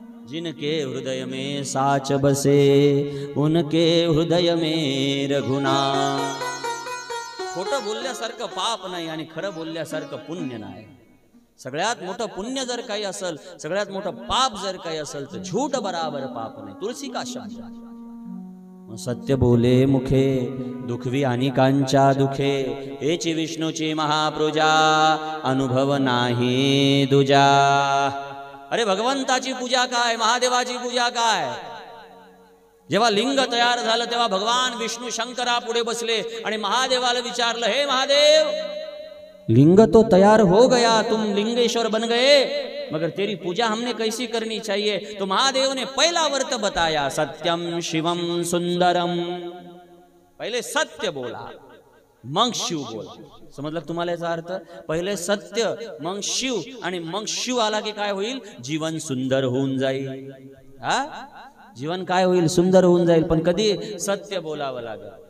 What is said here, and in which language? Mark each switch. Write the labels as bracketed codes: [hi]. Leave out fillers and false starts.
[hi] जिनके हृदय में साच बसे, उनके हृदय में रघुनाथ. [mr] खोटं बोलल्यासारखं पाप नाही आणि खरं बोलल्यासारखं पुण्य नाही. सगळ्यात मोठं पुण्य जर काही असेल, सगळ्यात मोठं पाप जर काही असेल तर [hi] झूठ बराबर [mr] पाप नाही. [hi] तुलसी का शब्द. [mr] सत्य बोले मुखे, दुखवी अनेकांच्या दुखे, हेची विष्णूची महापूजा, अनुभव नाही दुजा. अरे भगवंताची पूजा काय, महादेवाची पूजा काय? जेव्हा लिंग तयार झालं तेव्हा भगवान विष्णू शंकरा पुढे बसले आणि महादेवाला विचारलं, [hi] हे महादेव, लिंग तो तैयार हो गया, तुम लिंगेश्वर बन गए, मगर तेरी पूजा हमने कैसी करनी चाहिए? तो महादेव ने पहला व्रत बताया, सत्यम शिवम सुंदरम. [mr] पहले सत्य बोला मग शिव बोला. समजलं तुम्हाला याचा अर्थ? पहिले सत्य मग शिव, आणि मग शिव आला की काय होईल, जीवन सुंदर होऊन जाईल. जीवन काय होईल, सुंदर होऊन जाईल. पण कधी सत्य बोलावं लागेल.